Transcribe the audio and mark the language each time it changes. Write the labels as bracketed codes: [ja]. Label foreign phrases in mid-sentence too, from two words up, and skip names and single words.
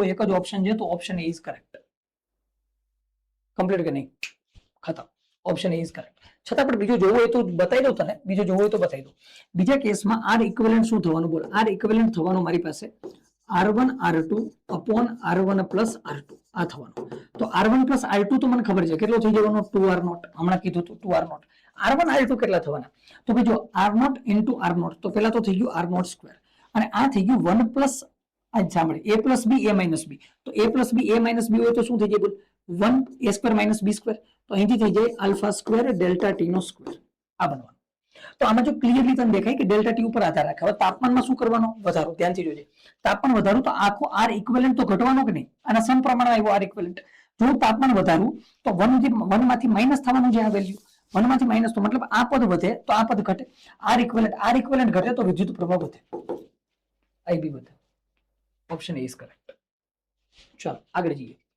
[gu] એક જ ઓપ્શન છે તો [en] option A is correct complete [gu] કે નહીં ખતમ [en] option A is correct [gu] છતાં પણ બીજો જોવો હોય તો બતાવી દઉં તને બીજો જોવો હોય તો બતાવી દઉં બીજા કેસમાં R ઇક્વિવેલન્ટ શું થવાનું બોલ R ઇક્વિવેલન્ટ થવાનું મારી પાસે [en] R1 R2 upon R1 plus R2 [gu] આ થવાનું તો R1 plus R2 તો મને ખબર છે કેટલો થઈ જવાનો 2R0 હમણાં કીધું તો 2R0 R1 R2 કેટલા થવાના તો ભાઈ જો [en] R0 into R0 [gu] તો પહેલા તો થઈ ગયું [en] R0 square [gu] અને આ થઈ ગયું [en] 1 plus [gu] આ સાંભળે [en] A plus B A minus B [gu] તો [en] A plus B A minus B [gu] હોય તો શું થઈ જાય બોલ [en] 1 A square minus B square [gu] તો અહીંથી થઈ જાય [en] alpha square delta T [gu] નો સ્ક્વેર આ બનવાનું તો આમાં જો ક્લિયરલી તમને દેખાય કે [en] delta T [gu] ઉપર આધાર રાખે હવે તાપમાનમાં શું કરવાનો વધારો ધ્યાનથી જોજે તાપમાન વધારું તો આખો R ઇક્વિવેલન્ટ તો ઘટવાનો કે નહીં આના સમપ્રમાણ આવ્યો R ઇક્વિવેલન્ટ જો તાપમાન વધારું તો 1 માંથી માઇનસ થવાનું છે આ વેલ્યુ 1 માંથી માઇનસ તો મતલબ આ પદ વધે તો આ પદ ઘટે R ઇક્વિવેલન્ટ ઘટે તો વિદ્યુત પ્રવાહ વધે IB વધે [en] option A is correct [gu] ચાલો આગળ જઈએ